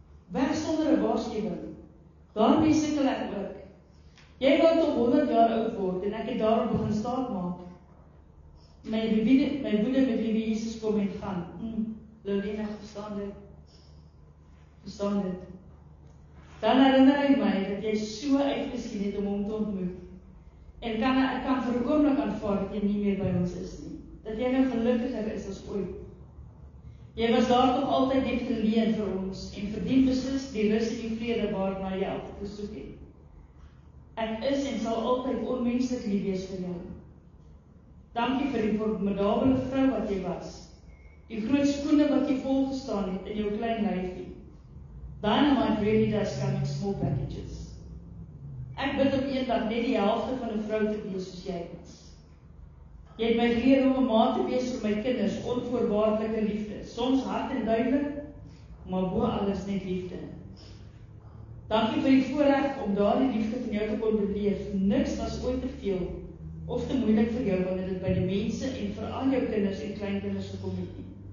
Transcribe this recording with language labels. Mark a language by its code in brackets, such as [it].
[af] Weg sonder 'n waarskuwing, daarmee sukkel ek ook. Jy wou tot 100 jaar oud word en ek het daarop begin staat maak. My woede met wie Jesus kom en gaan. Lorena, verstaan dit. Dan herinner hy my dat jy so uitgesien het om hom te ontmoet. En ek kan vir 'n oomblik aanvaar dat jy nie meer by ons is nie. Dat jy nou gelukkiger is as ooit. Jy was daar toch altyd net geleen vir ons en verdien beslis die rus en die vrede waarna jy altyd gesoek het. Ek is en sal altyd onmenslik lief wees vir jou. Dankie vir die formidabele vrou wat jy was. Die groot skoene wat jy volgestaan het in jou klein lyfie. [en] Dynamite really does come in small packages. [af] Ek bid om eendag net die helfte van 'n vrou te wees soos jy is. Jy het my geleer om 'n ma te wees vir my kinders, onvoorwaardelike liefde, soms hard en duidelik, maar bo alles net liefde. Dankie vir die voorreg om daardie liefde van jou te kon beleef. Niks was ooit te veel of te moeilik vir jou wanneer dit by die mense en veral jou kinders en kleinkinders gekom het nie.